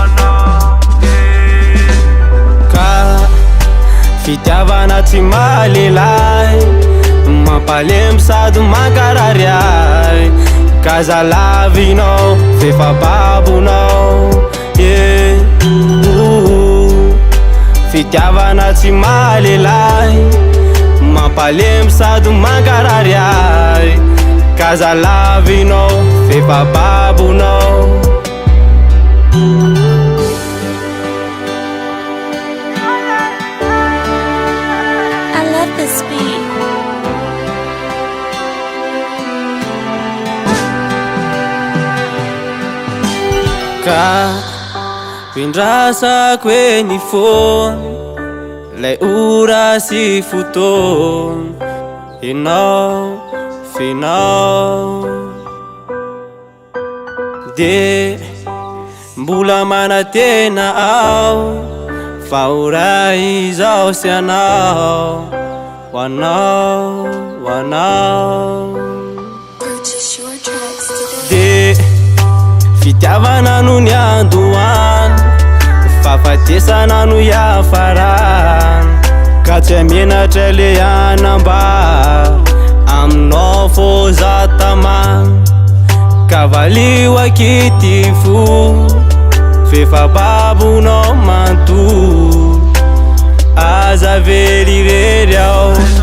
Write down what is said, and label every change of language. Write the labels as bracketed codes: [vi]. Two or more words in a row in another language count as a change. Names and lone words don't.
[mg] ka fitiavana tsy malelay mampalemy sady mankarary ay ka zalavinao fefa babonao fitiavana tsy malelay mampalemy sady mankarary ay ka zalavinao fefa babonao [en] I love this beat. [mg] Ka pindrasako eny fony lay ora sy fotony enao finao de mbola manatena ao fa ora izao sy anao hoanao [en] Purchase your tracks today. [mg] de fitiavana no ny andohany fafatesana no iafarany ka tsy amenatra le anamba aminao fô zatamany kavalio akity fo fefa babonao manontolo aza vely rery ao